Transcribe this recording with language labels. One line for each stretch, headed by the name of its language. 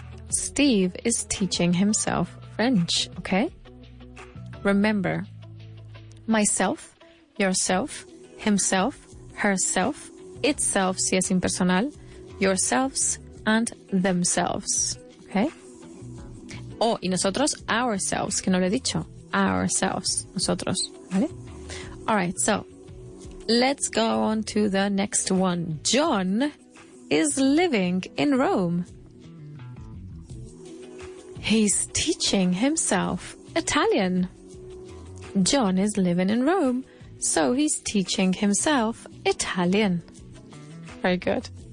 English: Steve is teaching himself French, okay? Remember, myself, yourself, himself, herself, itself,
Spanish: si es impersonal,
English: yourselves, and themselves, okay?
Spanish: Oh, y nosotros, ourselves, que no lo he dicho. Ourselves, nosotros, ¿vale?
English: All right, so let's go on to the next one. John is living in Rome. He's teaching himself Italian. John is living in Rome, so he's teaching himself Italian. Very good.